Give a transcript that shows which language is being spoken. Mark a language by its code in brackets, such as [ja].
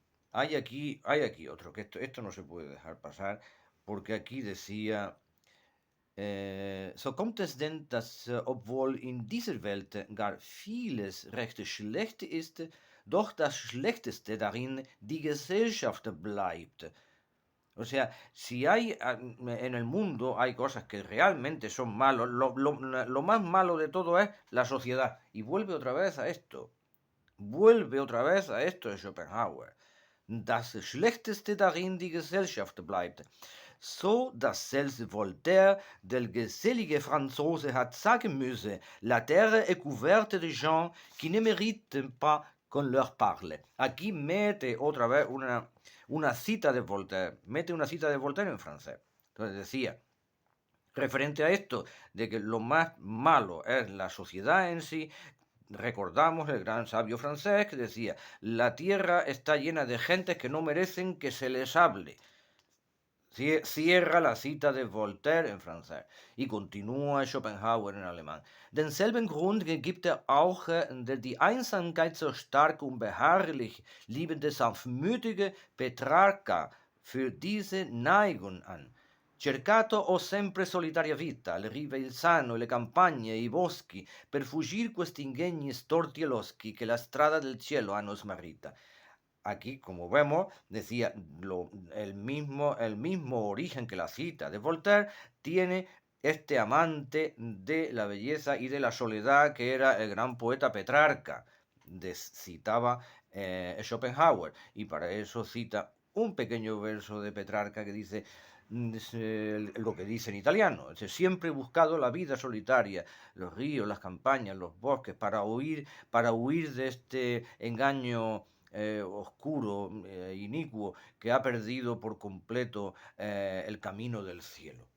[es] Hay aquí otro, que esto no se puede dejar pasar, porque aquí decía, [de] so kommt es denn, dass, obwohl in dieser Welt gar vieles recht schlecht ist, doch das Schlechteste darin die Gesellschaft bleibt. [es] O sea, si hay en el mundo hay cosas que realmente son malos, lo más malo de todo es la sociedad. Y vuelve otra vez a esto. Vuelve otra vez a esto de Schopenhauer. [de] Das Schlechteste darin die Gesellschaft bleibt. So dass selbst Voltaire, der gesellige Franzose, hat sagen müssen, [fr] la terre est couverte de gens qui ne méritent pas qu'on leur parle. [es] Aquí mete otra vez una cita de Voltaire, mete una cita de Voltaire en francés. Entonces decía, referente a esto, de que lo más malo es la sociedad en sí, recordamos el gran sabio francés que decía, la tierra está llena de gentes que no merecen que se les hable. Cierra la cita de Voltaire en francés y continúa Schopenhauer en alemán. [de] Denselben Grund gibt auch der die Einsamkeit so stark und beharrlich liebende sanftmütige Petrarca für diese Neigung an. [it] Cercato ho sempre solitaria vita, le rive il sano, le campagne e i boschi, per fuggir questi ingegni storti e loschi che la strada del cielo hanno smarrita. [es] Aquí, como vemos, decía el mismo origen que la cita de Voltaire, tiene este amante de la belleza y de la soledad que era el gran poeta Petrarca, citaba Schopenhauer, y para eso cita un pequeño verso de Petrarca que dice lo que dice en italiano, siempre he buscado la vida solitaria, los ríos, las campañas, los bosques, para huir de este engaño oscuro, inicuo, que ha perdido por completo el camino del cielo.